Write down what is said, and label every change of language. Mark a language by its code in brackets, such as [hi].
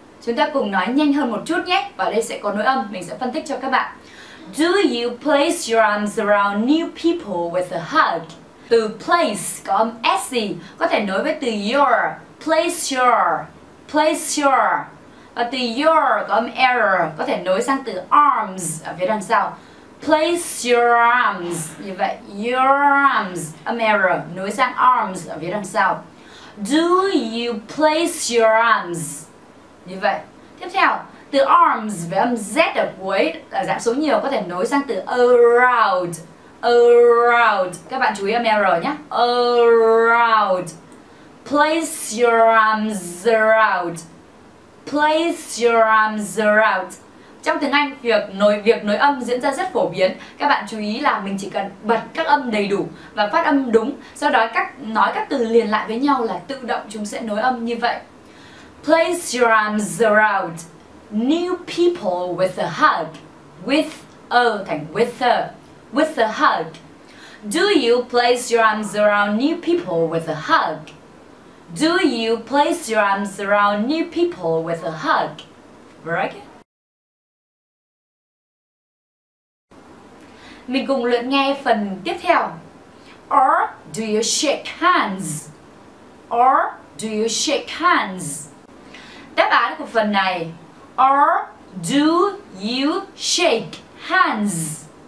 [vi] Chúng ta cùng nói nhanh hơn một chút nhé. Và đây sẽ có nối âm, mình sẽ phân tích cho các bạn. [en] Do you place your arms around new people with a hug? [vi] Từ place có âm S, có thể nối với từ your. [en] Place your. [vi] Và từ your có âm R, có thể nối sang từ arms ở phía đằng sau. [en] Place your arms. [vi] Như vậy, your arms, âm R, nối sang arms ở phía đằng sau. [en] Do you place your arms? [vi] Như vậy. Tiếp theo, từ arms với âm Z ở cuối là dạng số nhiều, có thể nối sang từ around. Around. Các bạn chú ý âm R nhé. Around. [en] Place your arms around. Place your arms around. [vi] Trong tiếng Anh, việc nối âm diễn ra rất phổ biến. Các bạn chú ý là mình chỉ cần bật các âm đầy đủ và phát âm đúng. Sau đó nói các từ liền lại với nhau là tự động chúng sẽ nối âm như vậy. [en] Place your arms around new people with a hug. With a thành with a. With a hug. Do you place your arms around new people with a hug? Do you place your arms around new people with a hug? Very good. [vi] Mình cùng luyện nghe phần tiếp theo. [en] Or do you shake hands? Or do you shake hands? [vi] Đáp án của phần này. [en] Or do you shake hands?